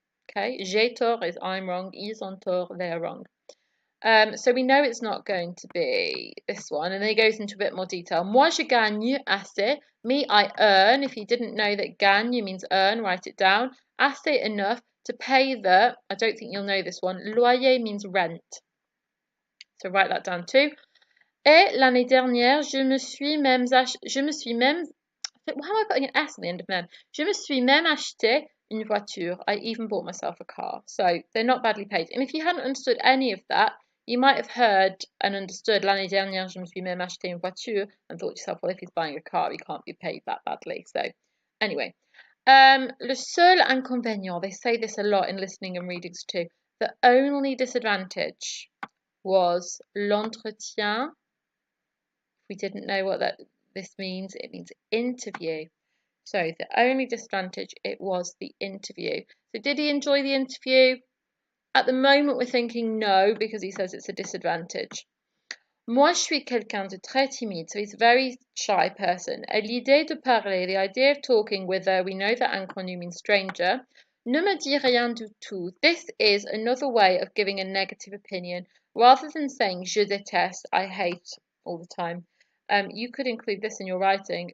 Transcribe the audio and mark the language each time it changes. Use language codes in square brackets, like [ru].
[en] Okay, [fr] j'ai tort [en] is I'm wrong, [fr] ils ont tort, [en] they are wrong. So we know it's not going to be this one, and then he goes into a bit more detail. [fr] Moi, je gagne assez. [en] Me, I earn. If you didn't know that gagne means earn, write it down. Assez enough to pay the, I don't think you'll know this one, loyer means rent. So write that down too. [fr] Et l'année dernière, je me suis même, [en] why am I putting an S at the end of même? [fr] Je me suis même acheté une voiture. [en] I even bought myself a car. So they're not badly paid. And if you hadn't understood any of that, you might have heard and understood [fr] l'année dernière, je me suis même acheté une voiture [en] and thought to yourself, well, if he's buying a car, he can't be paid that badly. So anyway, [fr] Le seul inconvénient, [en] they say this a lot in listening and readings too, the only disadvantage was l'entretien. If we didn't know what this means, it means interview. So the only disadvantage, it was the interview. So did he enjoy the interview? At the moment, we're thinking no, because he says it's a disadvantage. [fr] Moi, je suis quelqu'un de très timide, [en] so he's a very shy person. [fr] Et l'idée de parler, [en] the idea of talking with her, we know that inconnu means stranger. [fr] Ne me dis rien du tout. [en] This is another way of giving a negative opinion. Rather than saying [fr] je déteste, [en] I hate all the time, you could include this in your writing.